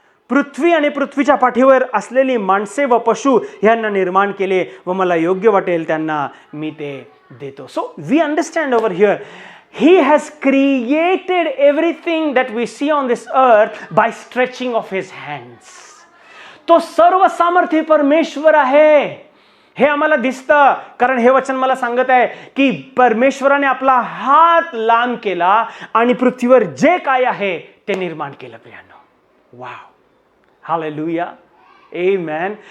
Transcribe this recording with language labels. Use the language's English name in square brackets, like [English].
[Marathi] पृथ्वी आणि पृथ्वीच्या पाठीवर असलेली माणसे व पशु यांना निर्माण केले व मला योग्य वाटेल त्यांना मी ते देतो. [English] So we understand over here He has created everything that we see on this earth by stretching of his hands. [Marathi] तो सर्व सामर्थ्य परमेश्वर आहे हे आम्हाला दिसतं, कारण हे वचन मला सांगत आहे की परमेश्वराने आपला हात लांब केला आणि पृथ्वीवर जे काय आहे ते निर्माण केलं. प्रियानो, वाव, हालेलुया, आमेन.